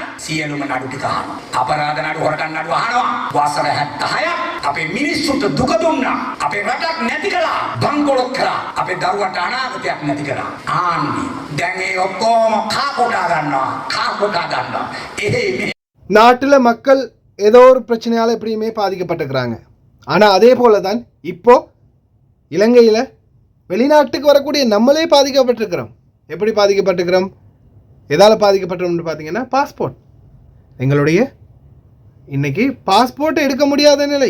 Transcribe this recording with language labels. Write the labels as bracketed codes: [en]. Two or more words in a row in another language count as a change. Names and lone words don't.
[si] සියලුම නඩු ටික අහනවා. අපරාධ නඩු හොරකම් නඩු අහනවා. වසර 76ක් අපේ මිනිස්සුන්ට දුක දුන්නා. අපේ රටක් නැති කළා. බංකොලොත් කළා. අපේ දරුවන්ට අනාගතයක් නැති කළා. ආන්නේ දැන් ඒ ඔක්කොම කාකොටා ගන්නවා. [ta] நாட்டில் மக்கள் ஏதோ ஒரு பிரச்சனையால் எப்படியுமே பாதிக்கப்பட்டிருக்கிறாங்க. ஆனால் அதே போல தான் இப்போ இலங்கையில் வெளிநாட்டுக்கு வரக்கூடிய நம்மளே பாதிக்கப்பட்டிருக்கிறோம். எப்படி பாதிக்கப்பட்டிருக்கிறோம், எதால் பாதிக்கப்பட்டிருக்கோம்னு பார்த்தீங்கன்னா பாஸ்போர்ட். எங்களுடைய இன்றைக்கி பாஸ்போர்ட்டை எடுக்க முடியாத நிலை.